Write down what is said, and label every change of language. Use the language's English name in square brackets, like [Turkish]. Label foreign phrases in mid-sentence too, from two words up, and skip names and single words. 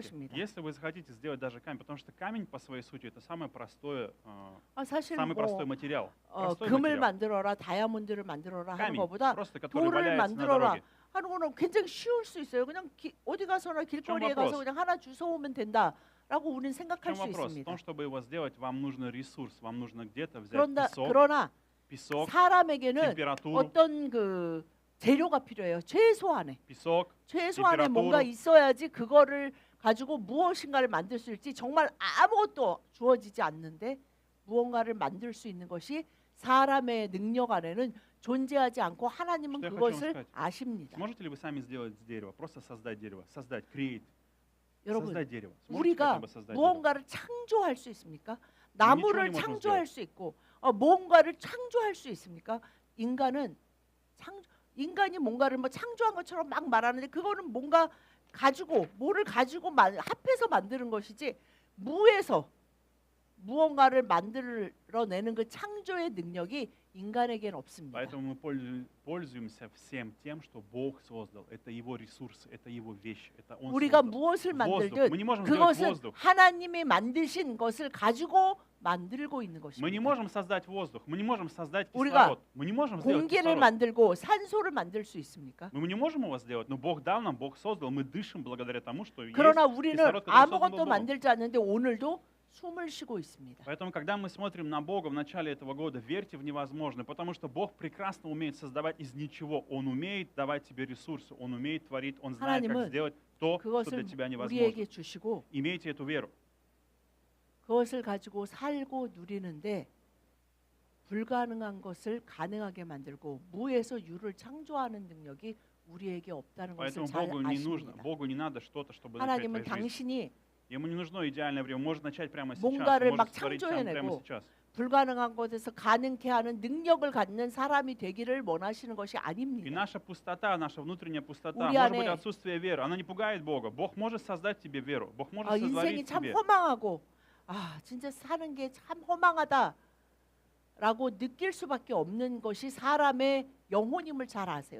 [Korean] 것입니다. [Russian] если вы захотите сделать даже камень, потому что камень по своей сути это самый простой, [Korean] 사실 [Russian] самый простой [Korean] 뭐 [Russian] материал. Простой [Korean] 금을 [Russian] материal. [Korean] 만들어라, 다이아몬드를 만들어라 하는 [Russian] Камень, [Korean] 것보다 [Russian] просто который [Korean] 돌을 [Russian] валяется на [Korean] 만들어라 [Russian] дороге. [Korean] 하는 거는 굉장히 쉬울 수 있어요. 그냥 어디 가서나 길거리에 [Russian] вопрос? [Korean] 가서 그냥 하나 주워 오면 된다라고 우리는 [Russian] В [Korean] 생각할 [Russian] чем [Korean] 수 [Russian] вопрос? В [Korean] 있습니다. [Russian] том, чтобы его сделать, вам нужен ресурс, вам нужно где-то взять [Korean] 그러나 [Russian] песок, [Korean] 사람에게는 [Russian] температуру, [Korean] 어떤 그 재료가 필요해요. 최소한의 [Russian] песок, [Korean] 뭔가 [Russian] температуру. [Korean] 있어야지 그거를 가지고 무엇인가를 만들 수 있지. 정말 아무것도 주어지지 않는데 무언가를 만들 수 있는 것이 사람의 능력 안에는 존재하지 않고 하나님은 [Russian] Что я хочу [Korean] 그것을 [Russian] вам сказать? [Korean] 아십니다. [Russian] Сможете ли вы сами сделать с дерева? Просто создать дерево, создать, create, [Korean] 여러분, [Russian] создать дерево. Сможете хотя [Korean] 우리가 [Russian] бы создать дерево? [Korean] 무언가를 창조할 수 있습니까? 나무를 [Russian] можем [Korean] 창조할 수 있고 무언가를 창조할 수 있습니까? 인간이 뭔가를 뭐 창조한 것처럼 막 말하는데 그거는 뭔가 뭐를 가지고 합해서 만드는 것이지 무에서 무언가를 만들어내는 그 창조의 능력이 인간에게는 없습니다. [Russian] Поэтому мы пользуемся всем тем, что Бог создал. Это Его ресурсы, это Его вещи, это Он [Korean] 우리가 [Russian] создал. [Korean] 무엇을 [Russian] воздух. [Korean] 만들든 [Russian] Мы не можем сделать [Korean] 그것은 [Russian] воздух. [Korean] 하나님이 만드신 것을 가지고 만들고 있는 [Russian] Мы не [Korean] 것입니다. [Russian] можем создать воздух, мы не можем создать [Korean] 우리가 [Russian] кислород, мы не можем сделать [Korean] 공기를 [Russian] кислород. [Korean] 만들고 산소를 만들 수 있습니까? [Russian] Мы не можем его сделать, но Бог дал нам, Бог создал, мы дышим благодаря тому, что есть [Korean] 그러나 우리는 [Russian] кислород, который создан был [Korean] 아무것도 [Russian] Богом. [Korean] 만들지 않는데 오늘도 숨을 쉬고 있습니다. [Russian] Поэтому, когда мы смотрим на Бога в начале этого года, верьте в невозможное, потому что Бог прекрасно умеет создавать из ничего. Он умеет давать тебе ресурсы, Он умеет творить, Он знает, как [Korean] 하나님은 [Russian] сделать то, что [Korean] 그것을 [Russian] для тебя невозможно. [Korean] 우리에게 주시고 [Russian] Имейте эту веру. [Korean] 그것을 가지고 살고 누리는데 불가능한 것을 가능하게 만들고 무에서 유를 창조하는 능력이 우리에게 없다는 것을 [Russian] Поэтому [Korean] 잘 [Russian] Богу не нужно, [Korean] 아십니다. [Russian] Богу не надо что-то, чтобы начать [Korean] 하나님은 [Russian] твою жизнь. [Korean] 당신이 [Russian] Ему не нужно идеальное время, может начать прямо сейчас, [Korean] 뭔가를 막 [Russian] может творить прямо [Korean] 창조해내고 [Russian] сейчас. [Korean] 불가능한 것에서 가능케 하는 능력을 갖는 사람이 되기를 원하시는 것이 [Russian] И [Korean] 아닙니다. [Russian] наша пустота, наша внутренняя пустота, [Korean] 우리 [Russian] может быть [Korean] 안에 [Russian] отсутствие веры, она не пугает Бога. Бог может создать тебе веру, Бог может [Korean] 인생이 [Russian] сотворить [Korean] 참 [Russian] тебе. [Korean] 허망하고 진짜 사는 게 참 허망하다라고 느낄 수밖에 없는 것이 사람의 영혼임을 잘 아세요.